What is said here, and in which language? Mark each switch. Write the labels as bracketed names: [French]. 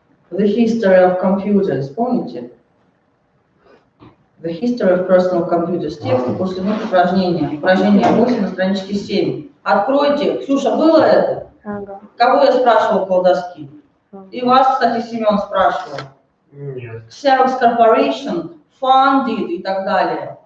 [English] The history of computers, [Russian] помните? [English] The history of personal computers. [Russian] Тексты после них упражнения. Упражнение 8 на страничке 7. Откройте. Ксюша, было это? Ага. Кого я спрашивал около доски? И вас, кстати, Семен спрашивал. Нет. Xerox Corporation, funded и так далее.